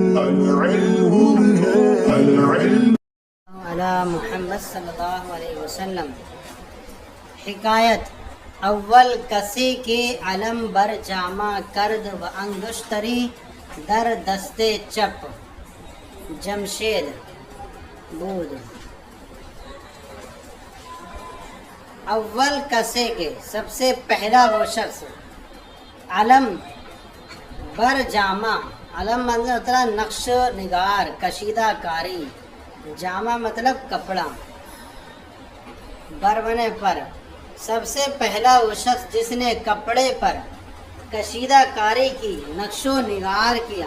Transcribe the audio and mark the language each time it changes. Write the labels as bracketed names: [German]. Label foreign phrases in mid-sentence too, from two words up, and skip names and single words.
[Arabic] علی محمد صلی اللہ علیہ وسلم. [Persian] حکایت. اول کسی کے علم بر جامہ کرد و انگشتری در دستے چپ. جمشید بود. اول کسے کے [Urdu] سب سے پہلا وہ شخص. [Persian] علم بر جامہ، [Urdu] علم مطلب نقش نگار، کشیدہ کاری. جامہ مطلب کپڑا. بربنے پر، سب سے پہلا وہ شخص جس نے کپڑے پر کشیدہ کاری کی، نقش و نگار کیا.